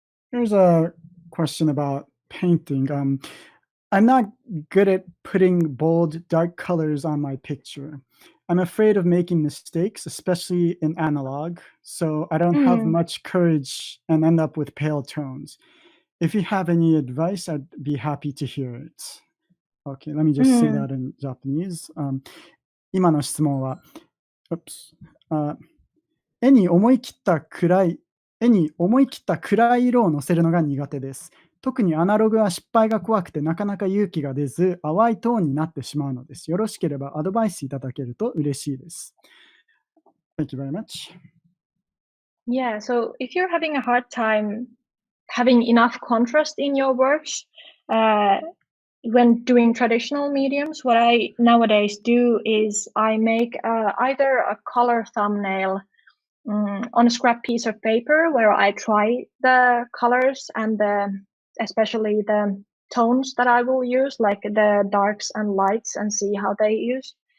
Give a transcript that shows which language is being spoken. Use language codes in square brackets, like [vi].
[en] Here's a question about painting. I'm not good at putting bold, dark colors on my picture. I'm afraid of making mistakes, especially in analog, so I don't have much courage and end up with pale tones. If you have any advice, I'd be happy to hear it. Okay, let me just say that in Japanese. [ja] 今の質問は、絵に思い切った暗い色をのせるのが苦手です。特にアナログは失敗が怖くてなかなか勇気が出ず、淡いトーンになってしまうのです。よろしければアドバイスいただけると嬉しいです。 [en] Thank you very much. Yeah, so if you're having a hard time having enough contrast in your works, when doing traditional mediums, what I nowadays do is I make either a color thumbnail on a scrap piece of paper where I try the colors and especially the tones that I will use, like the darks and lights, and see how they use.